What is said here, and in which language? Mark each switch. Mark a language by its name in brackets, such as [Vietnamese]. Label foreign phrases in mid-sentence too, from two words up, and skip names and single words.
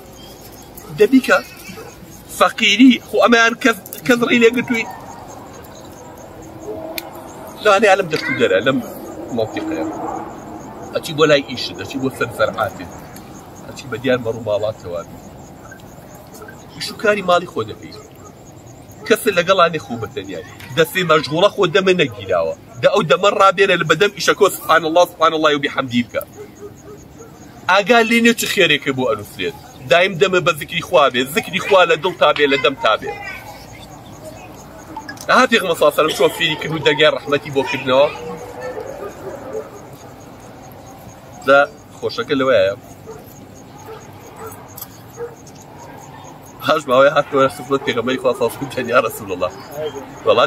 [Central Kurdish] دەبیکە فەقیری خۆ ئەمەیان کەس ڕێی لێگرتووی لەوانەیە لەم دەست و دەرە لەم مەڵتیقەیە ئەچی بۆ لای ئیشت ئەچی بۆ سەرفەرعاتێت ئەچی بە دیار مەڕوو ماڵاتەوە ئیش و کاری ماڵی خۆ دەکەی کەسە لەگەڵانێ خوو بەتەنیای دەسێ مەشغوڵە خۆ دەمە نەگیراوە دە ئەو دەمە ڕابێنە لە بەدەم ئیشەکۆ [Arabic] سبحان الله سبحان الله و بحەمدی [Central Kurdish] بکە ئاگا لێ نێ چ خێرێکە بۆ ئەنووسێت دایم دەمە بە ذکری خوا بێ ذکری خوا لە دڵ تا بێ لە دەم تا بێ. ها پێغەمبەر [Arabic] صلی الله علیه و سلم [Central Kurdish] چۆن فێری کرد و دەرگای ڕەحمەتی بۆ کردنەوە. دا خۆشەکە لەوەیە هەش ماوەیە هاتەوە خزمەت پێغەمبەری خوا [Arabic] صلی الله علیه و سلم یا رسول الله [Central Kurdish] وڵات